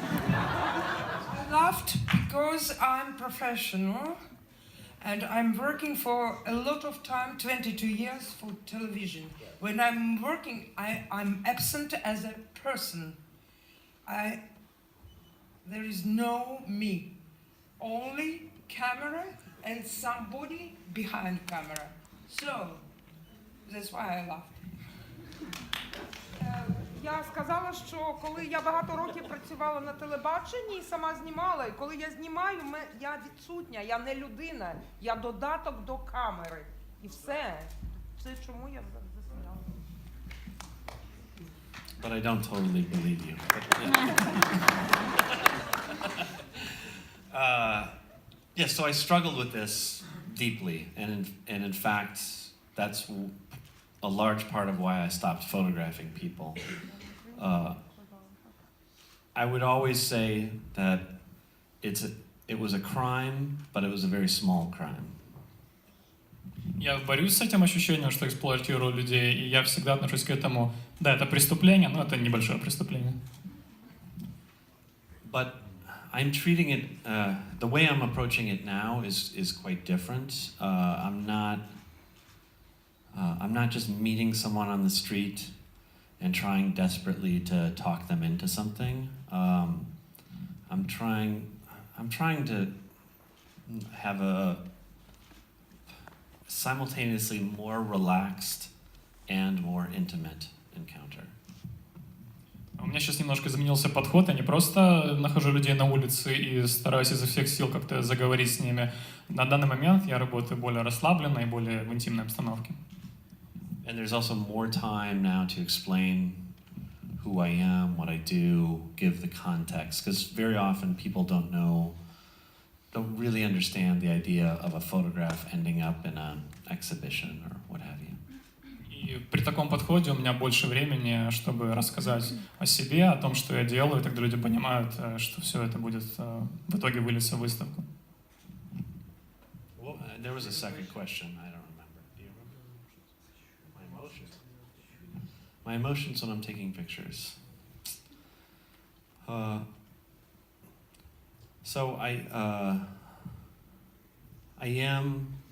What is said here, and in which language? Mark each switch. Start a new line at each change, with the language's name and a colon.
English: I laughed because I'm professional and I'm working for a lot of time, 22 years for television. When I'm working, I'm absent as a person. There is no me, only camera and somebody behind camera. So, that's why I laughed.
Ukrainian: Я сказала, що коли я багато років працювала на телебаченні і сама знімала, і коли я знімаю, я відсутня, я не людина, я додаток до камери. І все. Це чому я засміяла.
English: But I don't totally believe you. Yeah, so I struggled with this deeply, and in fact, that's a large part of why I stopped photographing people. I would always say that it was a crime, but it was a very small crime.
Russian: Я борюсь с этим ощущением, что эксплуатирую людей, и я всегда отношусь к этому, да, это преступление, но это небольшое преступление.
English: But I'm treating it, the way I'm approaching it now is quite different. I'm not just meeting someone on the street and trying desperately to talk them into something. I'm trying to have a simultaneously more relaxed and more intimate encounter.
Russian: У меня сейчас немножко изменился подход. Я не просто нахожу людей на улице и стараюсь изо всех сил как-то заговорить с ними. На данный момент я работаю более расслабленно и более в интимной обстановке.
English: And there's also more time now to explain who I am, what I do, give the context, because very often people don't really understand the idea of a photograph ending up in an exhibition or what have you.
Russian: И при таком подходе у меня больше времени, чтобы рассказать о себе, о том, что я делаю, и тогда люди понимают, что все это будет в итоге вылиться в выставку.
English: Well, there was a second question. I don't remember. Do you remember? My emotions when I'm taking pictures. So I am.